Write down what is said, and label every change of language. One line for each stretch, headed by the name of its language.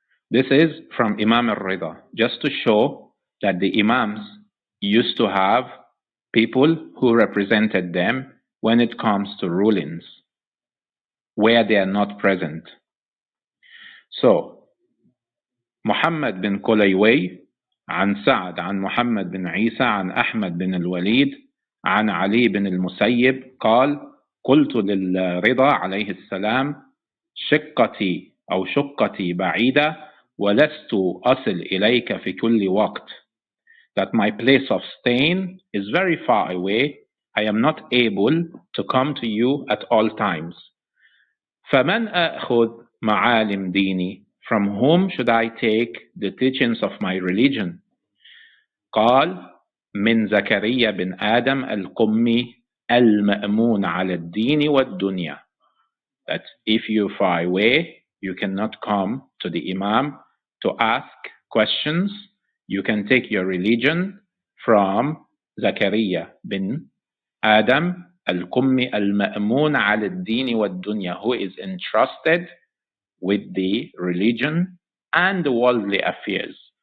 English: This is from Imam al-Rida, just to show that the Imams used to have people who represented them when it comes to rulings, where they are not present. So,
Arabic: Muhammad bin Qulaywi, عن سعد عن محمد بن عيسى عن أحمد بن الوليد عن علي بن المسيب قال قلت للرضا عليه السلام شقتي أو شقتي بعيدة ولست أصل إليك في كل وقت,
English: that my place of staying is very far away. I am not able to come to you at all times.
Arabic: فمن أخذ معالم ديني?
English: From whom should I take the teachings of my religion?
Arabic: قال من زكريا بن آدم القمي المأمون على الدين والدنيا.
English: That if you're far away, you cannot come to the Imam to ask questions. You can take your religion from Zakaria bin Adam al-Qummi al-Ma'mun ala al-Dini wad-Dunya, who is entrusted with the religion and the worldly affairs.